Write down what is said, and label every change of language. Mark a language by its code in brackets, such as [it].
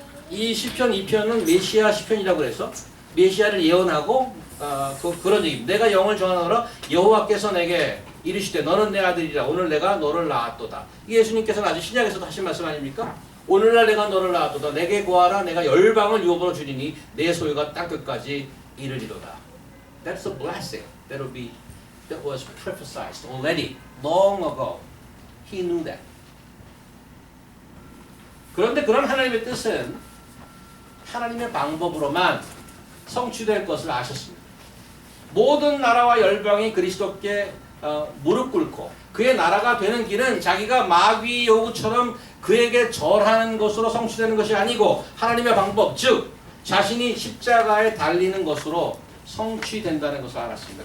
[ko] 이 시편 2편은 메시아 시편이라고 그래서 메시아를 예언하고 그런 얘기입니다. 내가 영을 전하노라 여호와께서 내게 이르시되 너는 내 아들이라 오늘 내가 너를 낳았도다. 예수님께서는 아직 신약에서도 하신 말씀 아닙니까? 오늘날 내가 너를 낳았도다. 내게 구하라 내가 열방을 유업으로 주리니 내 소유가 땅끝까지 이르리로다. [en] That's a blessing that was prophesied already long ago. He knew that. [ko] 그런데 그런 하나님의 뜻은 하나님의 방법으로만 성취될 것을 아셨습니다. 모든 나라와 열방이 그리스도께 무릎 꿇고 그의 나라가 되는 길은 자기가 마귀 요구처럼 그에게 절하는 것으로 성취되는 것이 아니고 하나님의 방법, 즉 자신이 십자가에 달리는 것으로 성취된다는 것을 알았습니다.